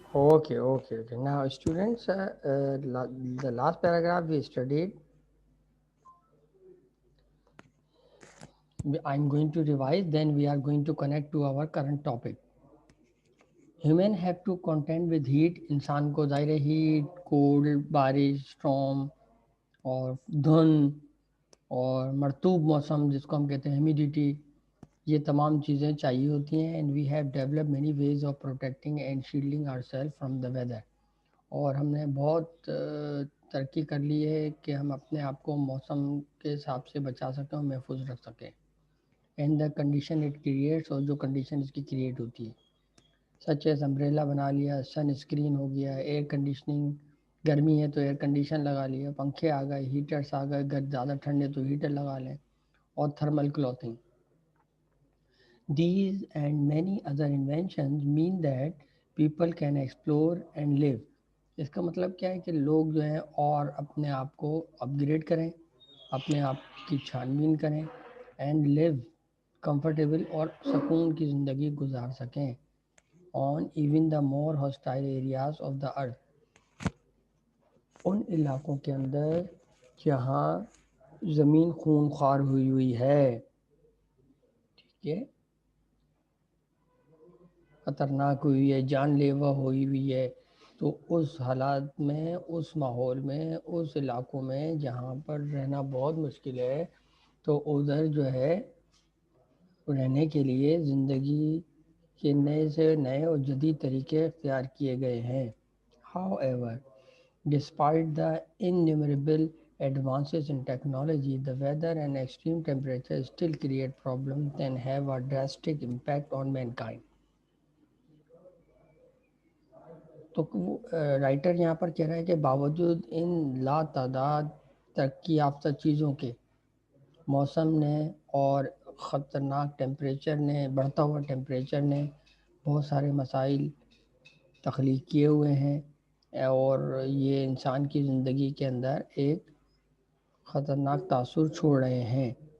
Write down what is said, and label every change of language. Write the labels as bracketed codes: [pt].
[en] Okay. Now, students, the last paragraph we studied. I'm going to revise, then we are going to connect to our current topic. Human have to contend with heat. [hi] इंसान को ज़ाहिर है heat, cold, बारिश, storm और धुंध और मरतूब मौसम जिसको हम कहते हैं ह्यूमिडिटी, ये तमाम चीज़ें चाहिए होती हैं. [en] And we have develop many ways of protecting and shielding ourselves from the weather. [hi] और हमने बहुत तरक्की कर ली है कि हम अपने आप को मौसम के हिसाब से बचा सकें और महफूज रख सकें. [en] and the condition it creates, [hi] और जो कंडीशन इसकी क्रिएट होती है, सच एज अम्ब्रेला बना लिया, सन स्क्रीन हो गया, एयर कंडीशनिंग, गर्मी है तो एयर कंडीशन लगा लिया, पंखे आ गए, हीटर्स आ गए, घर ज़्यादा ठंडे तो हीटर लगा लें, और thermal clothing. [en] These and many other inventions mean that people can explore and live. [hi] इसका मतलब क्या है कि लोग जो हैं और अपने आप को अपग्रेड करें, अपने आप की छानबीन करें, [en] and live comfortable [hi] और सुकून की ज़िंदगी गुजार सकें [en] on even the more hostile areas of the earth, [hi] उन इलाकों के अंदर जहाँ ज़मीन खून ख्वार हुई हुई है. ठीक है, ख़तरनाक हुई है, जानलेवा हुई है, तो उस हालात में, उस माहौल में, उस इलाकों में जहाँ पर रहना बहुत मुश्किल है, तो उधर जो है रहने के लिए ज़िंदगी के नए से नए और जदीद तरीके इख्तियार किए गए हैं. [en] However, despite the innumerable advances in technology, the weather and extreme temperatures still create problems and have a drastic impact on mankind. [hi] तो राइटर यहाँ पर कह रहा है कि बावजूद इन लातादाद तरक्की याफ्ता चीज़ों के, मौसम ने और ख़तरनाक टेम्परेचर ने, बढ़ता हुआ टेम्परेचर ने बहुत सारे मसाइल तख्लीक किए हुए हैं, और ये इंसान की ज़िंदगी के अंदर एक ख़तरनाक तासुर छोड़ रहे हैं.